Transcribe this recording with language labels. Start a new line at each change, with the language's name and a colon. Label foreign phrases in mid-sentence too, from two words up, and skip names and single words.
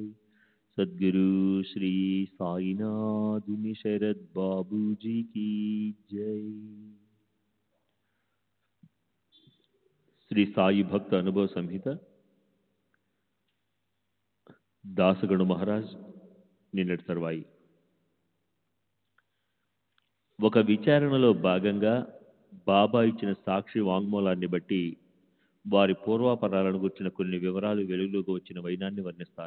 Hindi: सद्गुरु श्री साईनाथ शरद बाबू जी की जय।
Telugu: శ్రీ సాయి భక్త అనుభవ సంహిత దాసగణు మహారాజ్ నిన్నటి తర్వాయి ఒక విచారణలో భాగంగా బాబా ఇచ్చిన సాక్షి వాంగ్మూలాన్ని బట్టి వారి పూర్వాపరాలను గుర్చిన కొన్ని వివరాలు వెలుగులోకి వచ్చిన వైనాన్ని వర్ణిస్తాను.